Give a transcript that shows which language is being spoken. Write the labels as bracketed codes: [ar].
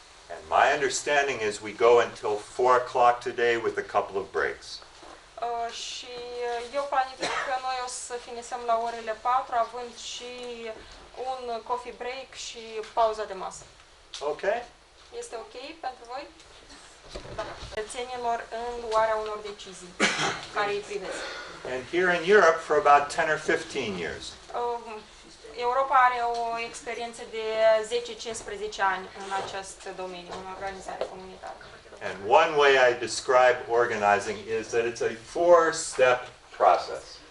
[en] And my understanding is we go until 4 o'clock today with a couple of breaks. [ro] Și eu planific că noi o să finisem la orele 4, având și un coffee break și pauza de masă. [en] Okay? [ro] Este ok pentru voi? Da. Cetățenilor în luarea unor decizii care îi privesc. [en] And here in Europe for about 10 or 15 years. [ro] Europa are o experiență de 10-15 ani în acest domeniu, în organizare comunitară. [en] And one way I describe organizing is that it's a 4-step process.